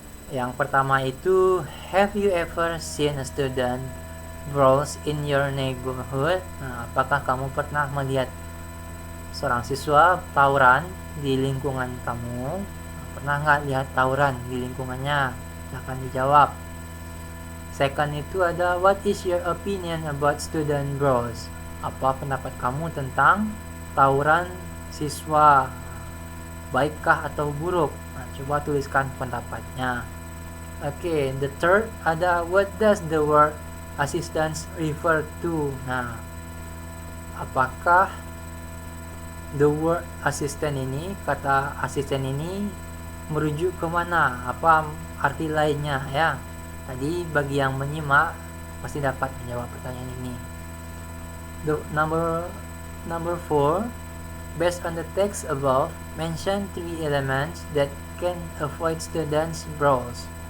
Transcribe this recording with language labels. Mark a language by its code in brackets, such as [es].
[id] Yang pertama itu, [en] have you ever seen a student brawls in your neighborhood? [id] Nah, apakah kamu pernah melihat seorang siswa tawuran di lingkungan kamu? Pernah nggak lihat tawuran di lingkungannya? Silahkan dijawab. [en] Second [id] itu ada, [en] what is your opinion about student brawls? [id] Apa pendapat kamu tentang tawuran siswa? Baikkah atau buruk? Nah, coba tuliskan pendapatnya. [en] Oke, the third [id] ada, [en] what does the word assistance refer to? [id] Nah, apakah [en] the word assistant [id] ini, kata asisten ini merujuk ke mana? Apa arti lainnya ya? Tadi bagi yang menyimak pasti dapat menjawab pertanyaan ini. [en] The number 4, based on the text above, mention 3 elements that can avoid students brawls.